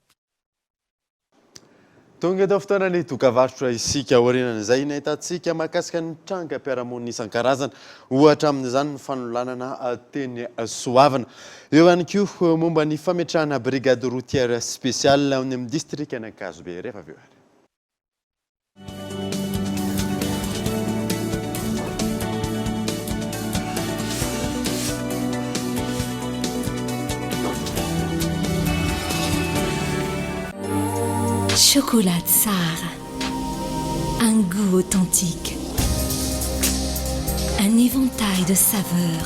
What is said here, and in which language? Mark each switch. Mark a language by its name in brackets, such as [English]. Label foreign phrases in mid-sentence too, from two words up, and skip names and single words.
[Malagasy] Tonga eto fotoana ny dokavarotra isika aorianan'izay ny ahitantsika mahakasika ny trangam-piarahamonina isan-karazany ohatra amin'izany ny fanolanana teny soavana. Eo ihany koa momba ny fametrahana [French] brigade routière spéciale [Malagasy] ao amin'ny district an'Ankazobe rehefa avy eo. [French] Chocolat Tsar, un goût authentique, un éventail de saveurs.